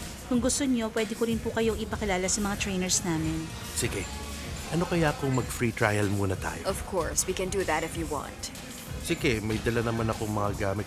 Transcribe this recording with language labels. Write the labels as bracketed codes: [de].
[tl] Kung gusto niyo, pwede ko rin po kayong ipakilala sa mga trainers namin. Sige. Ano kaya kung mag-free trial muna tayo? [en] Of course, we can do that if you want. [tl] Sige, may dala naman akong mga gamit.